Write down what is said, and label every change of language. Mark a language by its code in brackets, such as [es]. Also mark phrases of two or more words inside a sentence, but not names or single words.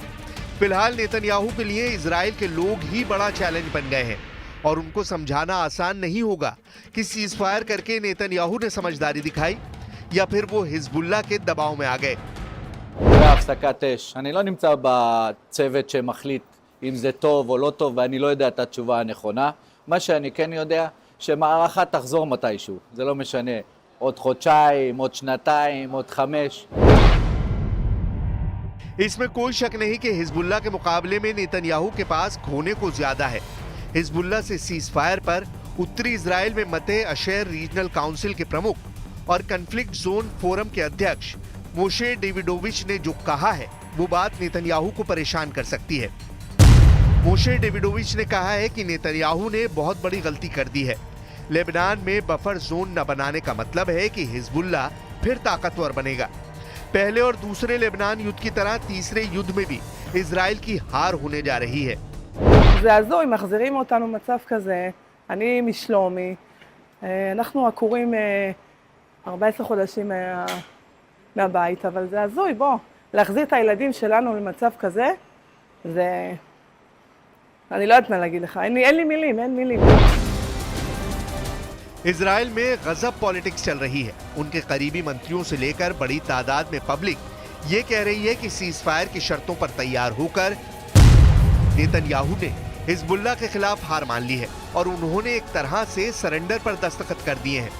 [hi] फिलहाल नेतन्याहू के लिए इजराइल के लोग ही बड़ा चैलेंज बन गए हैं और उनको समझाना आसान नहीं होगा कि [en] cease fire [hi] करके नेतन्याहू ने समझदारी दिखाई या फिर वो हिजबुल्लाह के दबाव में आ गए। [he] הפסקת אש. אני לא נמצא בצוות שמחליט אם זה טוב או לא טוב, ואני לא יודע את התשובה הנכונה. מה שאני כן יודע, שמערכה תחזור מתישהו. זה לא משנה, עוד חודשיים, עוד שנתיים, עוד 5. [hi] इसमें कोई शक नहीं कि हिजबुल्लाह के मुकाबले में नेतन्याहू के पास खोने को ज्यादा है। हिजबुल्लाह से [en] cease fire [hi] पर उत्तरी इजराइल में मते अशेर [en] regional council [hi] के प्रमुख और [en] conflict zone forum [hi] के अध्यक्ष मोशे डेविडोविच ने जो कहा है, वो बात नेतन्याहू को परेशान कर सकती है। मोशे डेविडोविच ने कहा है कि नेतन्याहू ने बहुत बड़ी गलती कर दी है। लेबनान में [en] buffer zone [hi] न बनाने का मतलब है कि हिजबुल्लाह फिर ताकतवर बनेगा। पहले और दूसरे लेबनान युद्ध की तरह तीसरे युद्ध में भी इजराइल की हार होने जा रही है। [he] זה הזוי, מחזירים אותנו מצב כזה. אני משלומי. אנחנו עקורים 14 חודשים מהבית, אבל זה הזוי, בוא. להחזיר את הילדים שלנו למצב כזה, זה... אני לא יודעת מה להגיד לך. אין לי מילים, אין מילים. [hi] इजराइल में गजब पॉलिटिक्स चल रही है। उनके करीबी मंत्रियों से लेकर बड़ी तादाद में पब्लिक ये कह रही है कि [en] cease fire [hi] की शर्तों पर तैयार होकर नेतन्याहू ने हिजबुल्लाह के खिलाफ हार मान ली है और उन्होंने एक तरह से सरेंडर पर दस्तखत कर दिए हैं।